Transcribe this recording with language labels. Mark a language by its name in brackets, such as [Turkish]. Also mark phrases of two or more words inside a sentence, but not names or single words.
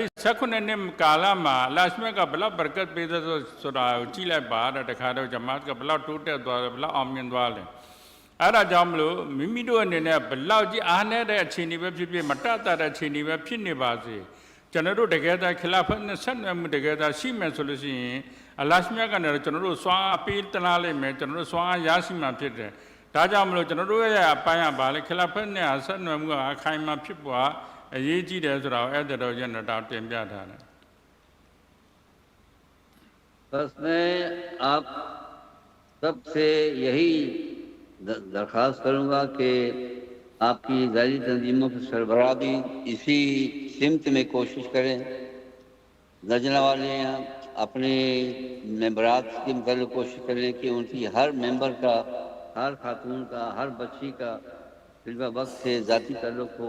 [Burmese] 18 နှစ်ကာလမှာအလ္လာဟ်မြတ်ကဘလောက်ဘရကတ်ပေးတဲ့ဆိုတာကိုကြည့်လိုက်ပါတဲ့တခါတော့ဂျမာတ်ကဘလောက်တိုးတက်သွားတယ်ဘလောက်အောင်မြင်သွားလဲအဲ့ဒါကြောင့်မလို့မိမိတို့အနေနဲ့ဘလောက်ကြီးအားနည်းတဲ့အခြေအနေပဲဖြစ်ဖြစ်မတတ်တဲ့အခြေအနေပဲဖြစ်နေပါစေကျွန်တော်တို့တကယ်တမ်းခလာဖတ်နဲ့ဆက်နွယ်မှုတကယ်တမ်းရှိမယ်ဆိုလို့ရှိရင်အလ္လာဟ်မြတ်ကနေကျွန်တော်တို့စွမ်းအပေးတလားလိုက်မယ်ကျွန်တော်တို့စွမ်းအားရရှိမှဖြစ်တယ် ဒါကြောင့်မလို့ကျွန်တော်တို့ရဲ့အပိုင်းကဘာလဲခလာဖက်နဲ့ဆက်နွယ်မှုကအခိုင်အမာဖြစ်ပေါ်အရေးကြီးတယ်ဆိုတာကိုအဲ့ဒါတော့ကျွန်တော်တင်ပြထားတယ် [Urdu] بس میں آپ سب سے یہی درخواست کروں گا کہ آپ کی ذاتی تنظیموں کی سربراہ بھی اسی سمت میں کوشش کریں. لجنہ والے یہاں اپنے ممبرات کے مطلب کوشش کریں کہ ان کی ہر ممبر کا، ہر خاتون کا، ہر بچی کا خلیفہ وقت سے ذاتی تعلق ہو.